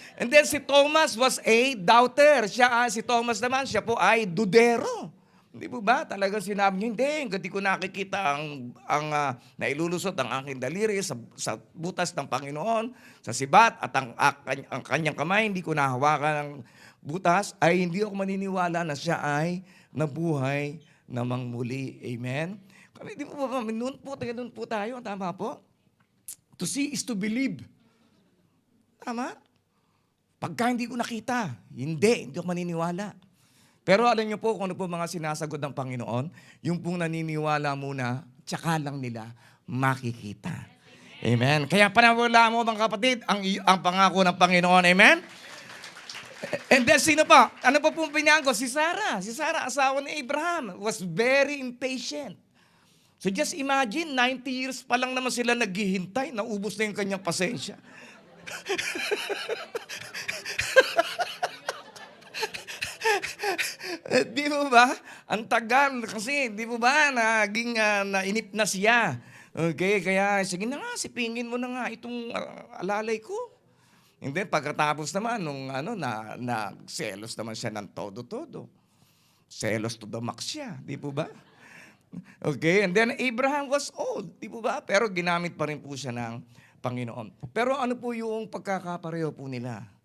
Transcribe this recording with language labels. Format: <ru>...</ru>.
<en>And then si Thomas was a doubter.</en> <tl>Si Thomas naman, siya po ay dudero. Hindi po ba? Talagang sinabi niya, hindi ko nakikita ang nailulusot ang aking daliri sa butas ng Panginoon, sa sibat, at ang kanyang kamay, hindi ko nahawakan ang butas, ay hindi ako maniniwala na siya ay nabuhay namang muli. Amen? Kami, di po ba, noon po tayo, tama po?</tl> <en>To see is to believe. Tama?</en> <tl>Pagka hindi ko nakita, hindi ako maniniwala. Pero alam niyo po kung ano po mga sinasagot ng Panginoon, yung pong naniniwala muna, tsaka lang nila makikita. Amen? Kaya panawala mo mga kapatid, ang pangako ng Panginoon. Amen? And then, sino pa? Ano pa pong pinangko? Si Sarah. Si Sarah, asawa ni Abraham,</tl> <en>was very impatient. So just imagine,</en> <tl>90 years pa lang naman sila naghihintay, naubos na yung kanyang pasensya. Di mo ba? Ang tagal kasi, di mo ba, naging nainip na siya. Okay, kaya sige na nga, sipingin mo na nga itong alalay ko. And then pagkatapos naman, nung selos naman siya ng todo-todo. Selos</tl> <en>to the max</en> <tl>siya, di po ba?</tl> <en>Okay, and then Abraham was old,</en> <tl>di po ba? Pero ginamit pa rin po siya ng Panginoon. Pero ano po yung pagkakapareho po nila?</tl>